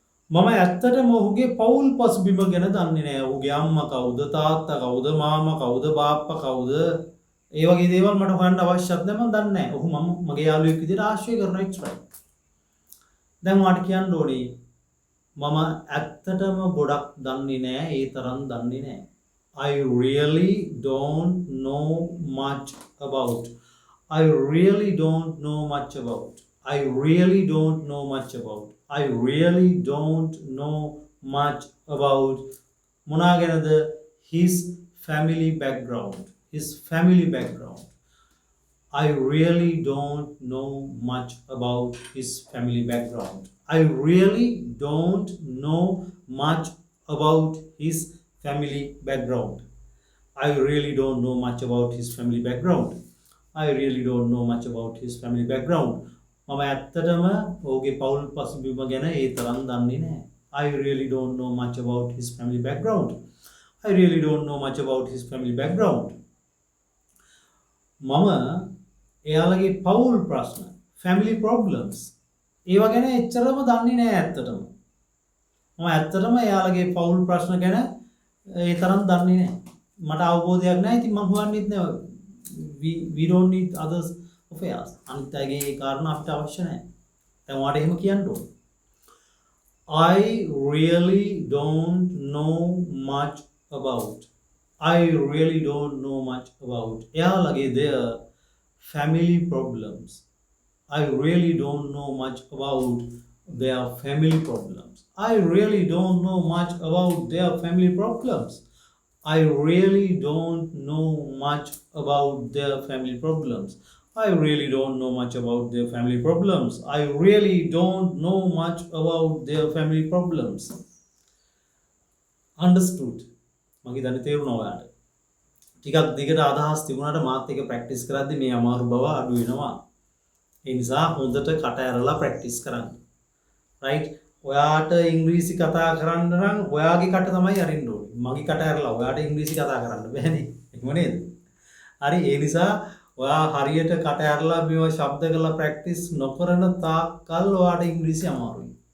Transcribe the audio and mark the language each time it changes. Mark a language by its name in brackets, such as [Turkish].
[Sinhala] මම ඇත්තටම ඔහුගේ පවුල් පසුබිම ගැන දන්නේ නැහැ. ඔහුගේ අම්මා කවුද, තාත්තා කවුද, මාමා කවුද, බාප්පා කවුද, ඒ වගේ දේවල් මට හොයන්න අවශ්‍යත් නැහැ. මම දන්නේ නැහැ. ඔහු මගේ යාළුවෙක් විදිහට ආශ්‍රය කරනවා එච්චරයි. දැන් ඔයාලට කියන්න ඕනේ මම ඇත්තටම ගොඩක් දන්නේ නැහැ, ඒ තරම් දන්නේ නැහැ. [English] I really don't know much about. I really don't know much about. I really don't know much about. I really don't know much about [Sinhala] මොනා ගැනද? [English] His family background. His family background. I really don't know much about his family background. I really don't know much about his family background. I really don't know much about his family background. I really don't know much about his family background. [Sinhala] මම ඇත්තටම ඔහුගේ පවුල් පසුබිම ගැන ඒ තරම් දන්නේ නැහැ. [English] I really don't know much about his family background. I really don't know much about his family background. [Sinhala] මම එයාලගේ පවුල් ප්‍රශ්න family problems ඒවා ගැන එච්චරම දන්නේ නැහැ ඇත්තටම. මම ඇත්තටම එයාලගේ පවුල් ප්‍රශ්න ගැන ඒ තරම් දන්නේ නැහැ. මට අවබෝධයක් නැහැ. ඉතින් මම හොයන්නෙත් නැහැ. [English] We don't need others affairs. [Sinhala] අනිත් අයගේ ඒ කාරණා අපිට අවශ්‍ය නැහැ. දැන් ඔයාලට එහෙම කියන්න ඕන. [English] I really don't know much about. I really don't know much about. එයාලගේ their family problems. I really don't know much about their family problems. I really don't know much about their family problems. I really don't know much about their family problems. I really don't know much about their family problems. I really don't know much about their family problems. [Sinhala] Understood? මගේ දැන තේරුණා ඔයාලට. ටිකක් දිගට අදහස් තිබුණාට මාත් එක ප්‍රැක්ටිස් කරද්දි මේ අමාරු බව අඩු වෙනවා. ඒ නිසා හොඳට කට ඇරලා ප්‍රැක්ටිස් කරන්න. right? ඔයාට ඉංග්‍රීසි කතා කරන්න නම් ඔයාගේ කට තමයි අරින්න ඕනේ. මගේ කට ඇරලා ඔයාට ඉංග්‍රීසි කතා කරන්න බෑනේ. එහෙම නේද? හරි ඒ නිසා ඔයා හරියට කට ඇරලා මේවා ශබ්ද කරලා ප්‍රැක්ටිස් නොකරන තාක්කල් ඔයාට ඉංග්‍රීසි අමාරුයි.